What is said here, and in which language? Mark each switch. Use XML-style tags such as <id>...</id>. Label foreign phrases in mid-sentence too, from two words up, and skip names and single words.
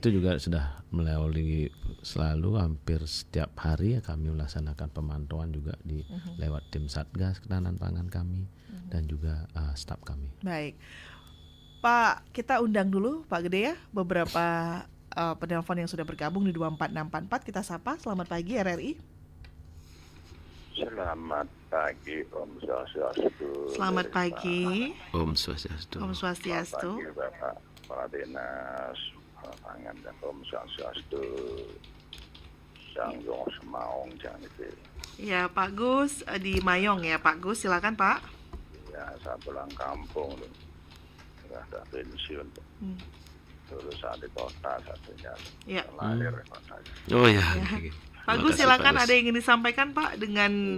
<id>Itu juga sudah melalui selalu hampir setiap hari ya kami melaksanakan pemantauan juga di lewat tim Satgas Ketahanan Pangan kami. dan juga staf kami. Baik. Pak, kita undang dulu Pak Gede ya, beberapa penelpon yang sudah bergabung di 24644. Kita sapa, selamat pagi RRI. Selamat pagi,</id> <ban>Om Swastiastu.</ban> <id>Selamat pagi.</id> <ban>Om Swastiastu. Om Swastiastu.</ban> <id>Selamat pagi, Bapak Kepala Dinas Pangan dan</id> <ban>Om Swastiastu.</ban> <id>Sanggong Semaung jangan itu. Ya, Pak Gus di Mayong ya, Pak Gus, silakan Pak. Ya, saya pulang kampung loh. Sudah ada pensiun. Dulu saat di kota satunya. Ya. Lahir kotanya. Oh ya. Pak Gus silakan, ada yang ingin disampaikan Pak dengan</id>